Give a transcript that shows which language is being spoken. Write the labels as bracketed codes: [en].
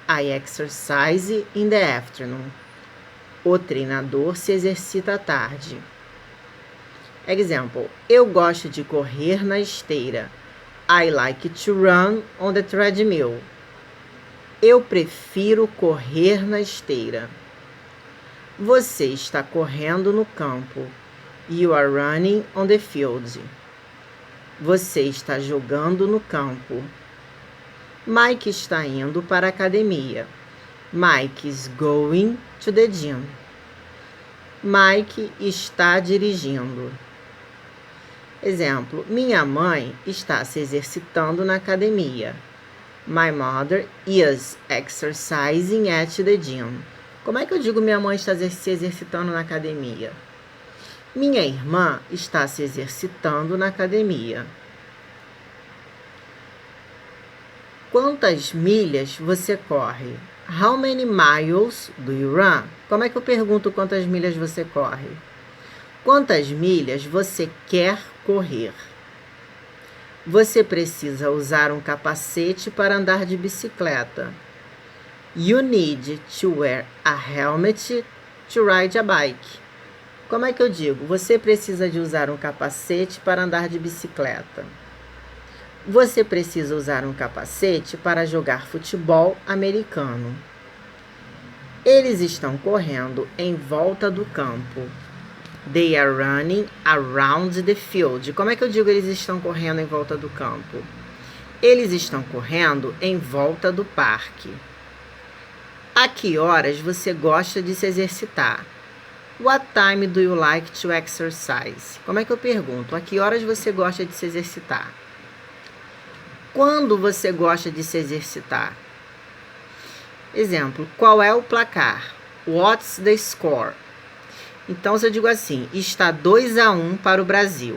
[en] I exercise in the afternoon. [pt] O treinador se exercita à tarde. Example, eu gosto de correr na esteira. [en] I like to run on the treadmill. [pt] Eu prefiro correr na esteira. Você está correndo no campo. [en] You are running on the field. [pt] Você está jogando no campo. Mike está indo para a academia. [en] Mike is going to the gym. [pt] Mike está dirigindo. Exemplo, minha mãe está se exercitando na academia. [en] My mother is exercising at the gym. [pt] Como é que eu digo minha mãe está se exercitando na academia? Minha irmã está se exercitando na academia. Quantas milhas você corre? [en] How many miles do you run? [pt] Como é que eu pergunto quantas milhas você corre? Quantas milhas você quer correr? Você precisa usar um capacete para andar de bicicleta. [en] You need to wear a helmet to ride a bike. [pt] Como é que eu digo? Você precisa de usar um capacete para andar de bicicleta. Você precisa usar um capacete para jogar futebol americano. Eles estão correndo em volta do campo. [en] They are running around the field. [pt] Como é que eu digo eles estão correndo em volta do campo? Eles estão correndo em volta do parque. A que horas você gosta de se exercitar? [en] What time do you like to exercise? [pt] Como é que eu pergunto? A que horas você gosta de se exercitar? Quando você gosta de se exercitar? Exemplo, qual é o placar? [en] What's the score? [pt] Então, se eu digo assim, está 2-1 para o Brasil.